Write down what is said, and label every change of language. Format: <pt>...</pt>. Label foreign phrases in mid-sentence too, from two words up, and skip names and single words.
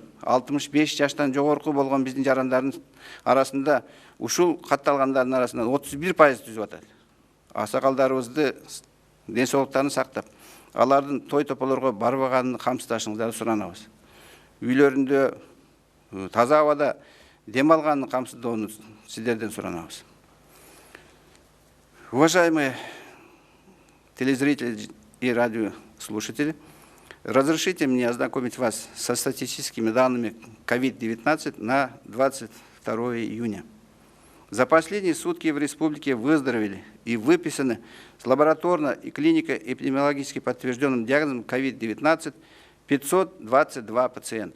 <ky>65 жаштан жогорку болгон биздин жарандардын арасында ушул катталгандардын арасынан 31% түзүп атат. Аксакалдарыбызды ден соолуктарын сактап, алардын той тополорго барбаганын камсыздашыңыздарды суранабыз. Үйлөрүндө таза абада дем алганын камсыздоону сиздерден суранабыз.</ky> <ru>Уважаемые телезрители и радиослушатели, разрешите мне ознакомить вас со статистическими данными COVID-19 на 22 июня. За последние сутки в республике выздоровели и выписаны с лабораторно и клинико-эпидемиологически подтвержденным диагнозом COVID-19 522 пациента.</ru>